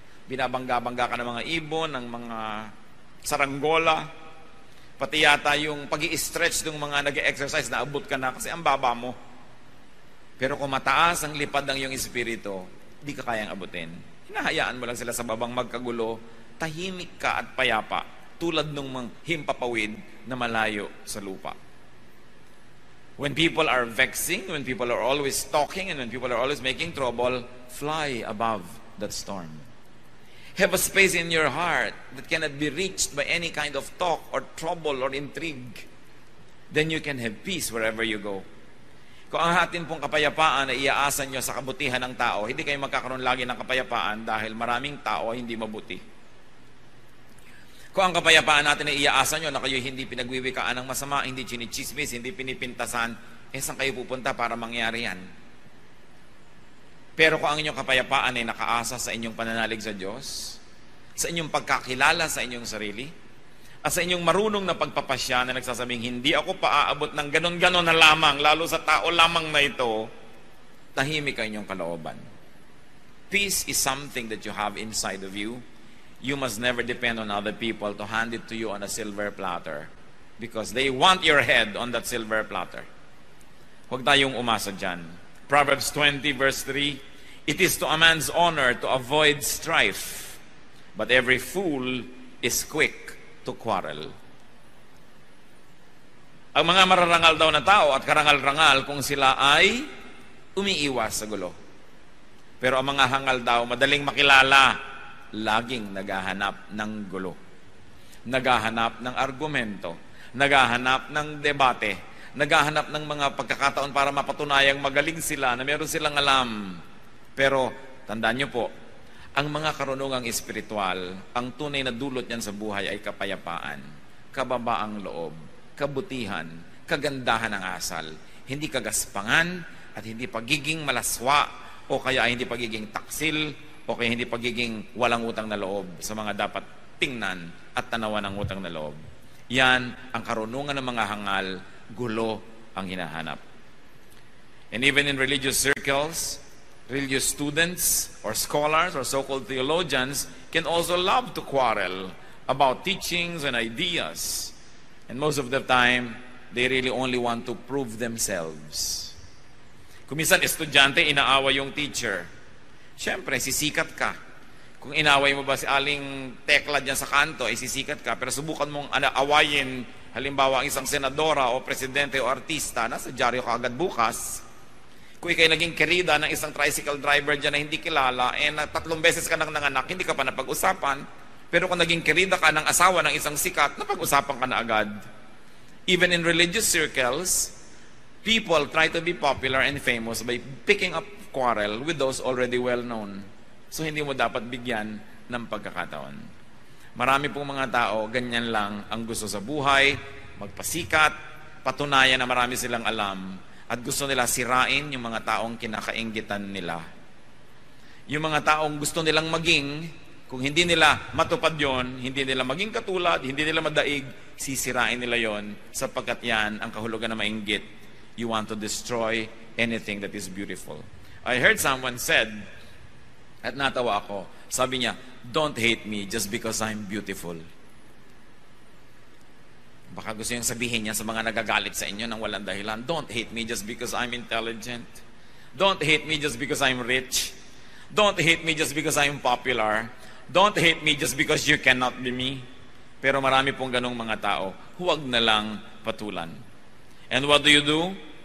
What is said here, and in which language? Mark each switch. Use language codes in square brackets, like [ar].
[tl] Binabangga-bangga ka ng mga ibon, ng mga saranggola, pati yata yung pag-i-stretch ng mga nag-exercise na abot ka na kasi ang baba mo. Pero kung mataas ang lipad ng iyong espiritu, di ka kayang abutin. Hinahayaan mo lang sila sa babang magkagulo, tahimik ka at payapa, tulad ng mga himpapawid na malayo sa lupa. [en] When people are vexing, when people are always talking, and when people are always making trouble, fly above that storm. Have a space in your heart that cannot be reached by any kind of talk or trouble or intrigue. Then you can have peace wherever you go. [tl] Kung ang atin pong kapayapaan ay iaasan nyo sa kabutihan ng tao, hindi kayo magkakaroon lagi ng kapayapaan dahil maraming tao ay hindi mabuti. Kung ang kapayapaan natin ay iaasan nyo na kayo hindi pinagwiwikaan ng masama, hindi chinichismis, hindi pinipintasan, saan kayo pupunta para mangyari yan? Pero kung ang inyong kapayapaan ay nakaasa sa inyong pananalig sa Diyos, sa inyong pagkakilala sa inyong sarili, at sa inyong marunong na pagpapasya na nagsasabing, hindi ako paaabot ng ganon-ganon na lamang, lalo sa tao lamang na ito, tahimik ang inyong kalooban. [en] Peace is something that you have inside of you. You must never depend on other people to hand it to you on a silver platter because they want your head on that silver platter. [tl] Huwag tayong umasa dyan. [en] Proverbs 20 verse 3, it is to a man's honor to avoid strife, but every fool is quick to quarrel. [tl] Ang mga mararangal daw na tao at karangal-rangal kung sila ay umiiwas sa gulo. Pero ang mga hangal daw, madaling makilala, laging naghahanap ng gulo. Naghahanap ng argumento, naghahanap ng debate, naghahanap ng mga pagkakataon para mapatunayang magaling sila, na meron silang alam. Pero, tandaan nyo po, ang mga karunungang espiritual, ang tunay na dulot niyan sa buhay ay kapayapaan, kababaang loob, kabutihan, kagandahan ng asal, hindi kagaspangan at hindi pagiging malaswa o kaya hindi pagiging taksil o kaya hindi pagiging walang utang na loob sa mga dapat tingnan at tanawan ng utang na loob. Yan ang karunungan ng mga hangal, gulo ang hinahanap. [en] And even in religious circles, religious students or scholars or so-called theologians can also love to quarrel about teachings and ideas. And most of the time, they really only want to prove themselves. [tl] Kung minsan estudyante, inaawa yung teacher. Siyempre, sisikat ka. Kung inaway mo ba si aling tekla dyan sa kanto, ay sisikat ka. Pero subukan mong awayin, halimbawa, ang isang senadora o presidente o artista, nasa dyaryo ka agad bukas. Kung ikay naging kerida ng isang tricycle driver dyan na hindi kilala, na 3 beses ka nang nanganak, hindi ka pa napag-usapan. Pero kung naging kerida ka ng asawa ng isang sikat, napag-usapan ka na agad. [en] Even in religious circles, people try to be popular and famous by picking up quarrel with those already well-known. [tl] So hindi mo dapat bigyan ng pagkakataon. Marami pong mga tao, ganyan lang ang gusto sa buhay, magpasikat, patunayan na marami silang alam, at gusto nila sirain yung mga taong kinakainggitan nila. Yung mga taong gusto nilang maging, kung hindi nila matupad yon, hindi nila maging katulad, hindi nila madaig, sisirain nila yon, sapagkat yan ang kahulugan na mainggit. [en] You want to destroy anything that is beautiful. I heard someone said, [tl] at natawa ako, sabi niya, [en] don't hate me just because I'm beautiful. [tl] Baka gusto niyang sabihin niya sa mga nagagalit sa inyo nang walang dahilan, [en] don't hate me just because I'm intelligent. Don't hate me just because I'm rich. Don't hate me just because I'm popular. Don't hate me just because you cannot be me. [tl] Pero marami pong ganong mga tao, huwag na lang patulan. [en] And what do?